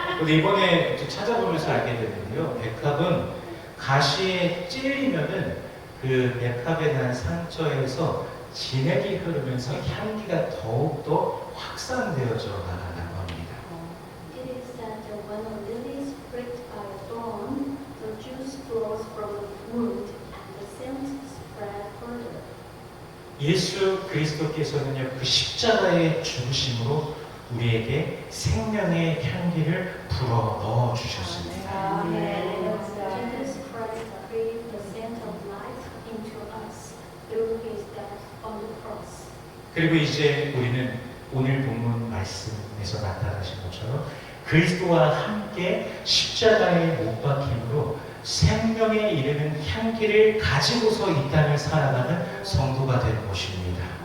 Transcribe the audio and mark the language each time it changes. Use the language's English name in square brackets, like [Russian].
[Korean] 근데 이번에 좀 찾아보면서 알게 됐는데요. 백합은 가시에 찔리면은 그 백합에 대한 상처에서 진액이 흐르면서 향기가 더욱더 확산되어져 나간다고 합니다. [English] It is said that when a lily is pricked by a thorn, the juice flows from the wound and the scent spread further. [Korean] 예수 그리스도께서는요, 그 십자가의 죽으심으로 우리에게 생명의 향기를 불어 넣어 주셨습니다. [English] Jesus Christ breathed the scent of life into us through His death on the cross. [Korean] 그리고 이제 우리는 오늘 본문 말씀에서 나타나신 것처럼 그리스도와 함께 십자가에 못 박힘으로 생명에 이르는 향기를 가지고서 이 땅을 살아가는 성도가 되는 것입니다.